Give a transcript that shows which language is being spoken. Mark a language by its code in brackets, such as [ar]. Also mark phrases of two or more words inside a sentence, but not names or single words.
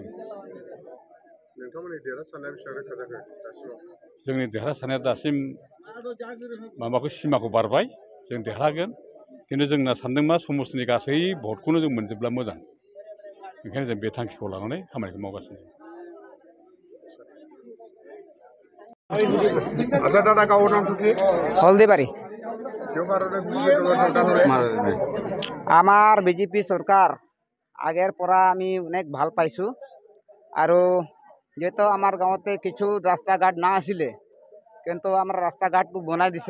[brx] नोंथांमोननि देरहासारनाया बेसेबां रोखा जाखो दासिमाव? जोंनि देरहासारनाया दासिम सिमाखौ बारबाय, जों देरहागोन। खिन्थु जोंना सानदों मा समाजनि गासै भटखौनो जों मोनजोबब्ला मोजां, ओंखायनो जों बे थांखिखौ लानानै खामानिखौ मावगासिनो। [as] আচ্ছা দাদা গাঁৱৰ নামটো কি? হলদিবাৰী। কিয় কাৰণে বিজেপি দলৰ চৰকাৰ হ'লে? আমাৰ বিজেপি চৰকাৰ আগেৰ পৰা আমি অনেক ভাল পাইছোঁ আৰু যেহেতু আমাৰ গাঁৱতে কিছু ৰাস্তা ঘাট না আছিলে, কিন্তু আমাৰ ৰাস্তা ঘাটটো বনাই দিছে।